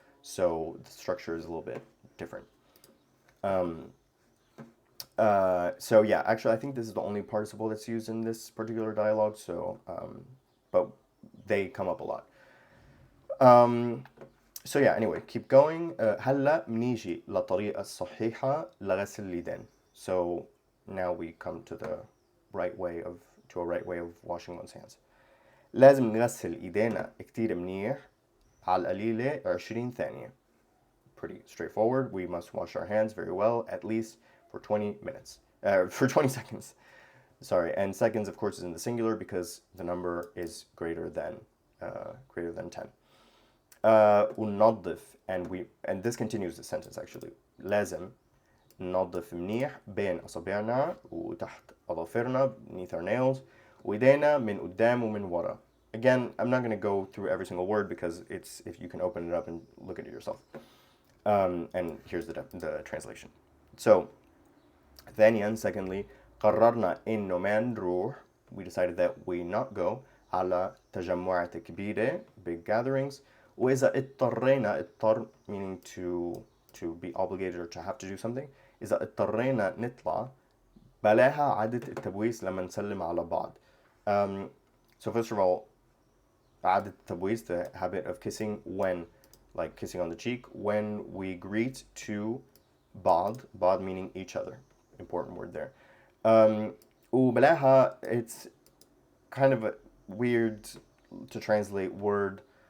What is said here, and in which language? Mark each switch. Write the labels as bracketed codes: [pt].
[en] So the structure is a little bit different. So yeah, actually, I think this is the only participle that's used in this particular dialogue. So, but they come up a lot. So yeah, anyway, keep going. [ar] هلا بنيجي للطريقة الصحيحة لغسل اليدين. [en] So now we come to a right way of washing one's hands. [ar] لازم نغسل ايدينا كتير منيح على القليلة 20 ثانية. [en] Pretty straightforward. We must wash our hands very well, at least for 20 minutes. For 20 seconds. Sorry, and seconds, of course, is in the singular because the number is greater than 10. وننظف, and this continues the sentence actually. [ar] لازم ننظف منيح بين أصابعنا وتحت أظافرنا [en] beneath our nails [ar] وإيدينا من قدام ومن ورا. [en] Again, I'm not going to go through every single word because it's, if you can open it up and look at it yourself. And here's the translation. So, [ar] ثانيا, [en] secondly, [ar] قررنا إنه ما نروح, [en] we decided that we not go [ar] على تجمعات كبيرة, [en] big gatherings. [ar] وإذا اضطرينا, [en] اضطر meaning to be obligated or to have to do something. [ar] إذا اضطرينا نطلع بلاها عادة التبويس لما نسلم على بعض. [en] So first of all, [ar] عادة التبويس, [en] the habit of kissing when, like kissing on the cheek, when we greet to بعض meaning each other. Important word there. وبلاها, it's kind of a weird to translate word.